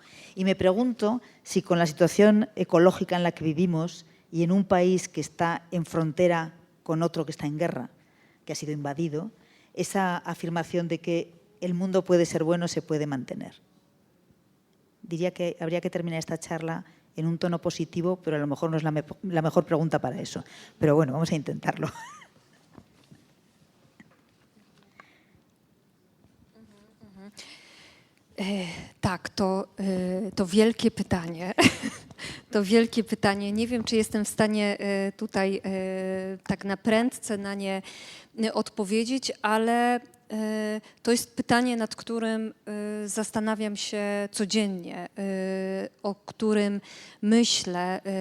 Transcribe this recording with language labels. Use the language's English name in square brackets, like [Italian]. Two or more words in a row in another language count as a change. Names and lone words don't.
[Spanish] Y me pregunto si con la situación ecológica en la que vivimos y en un país que está en frontera con otro que está en guerra, que ha sido invadido, esa afirmación de que el mundo puede ser bueno se puede mantener. Diría que habría que terminar esta charla en un tono positivo, pero a lo mejor no es la mejor pregunta para eso. Pero bueno, vamos a intentarlo. [Polish] Tak, to wielkie pytanie. To wielkie pytanie. Nie wiem, czy jestem w stanie tutaj tak na prędce na nie odpowiedzieć, ale to jest pytanie, nad którym zastanawiam się codziennie, o którym myślę.